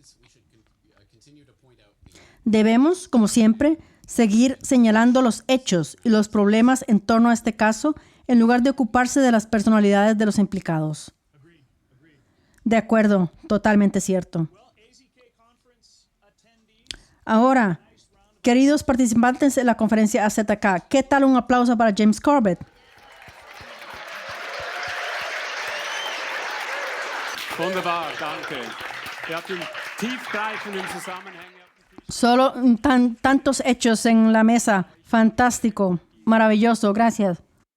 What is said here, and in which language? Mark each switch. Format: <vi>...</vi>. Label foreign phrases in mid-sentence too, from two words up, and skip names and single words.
<es>Debemos, como siempre, seguir señalando los hechos y los problemas en torno a este caso en lugar de ocuparse de las personalidades de los implicados. De acuerdo, totalmente cierto. Ahora, queridos participantes de la conferencia AZK, ¿qué tal un aplauso para James Corbett?</es> <de>Wunderbar, danke. Hatten tiefgreifenden Zusammenhänge.</de> <es>Solo tantos hechos en la mesa. Fantástico, maravilloso, gracias.</es>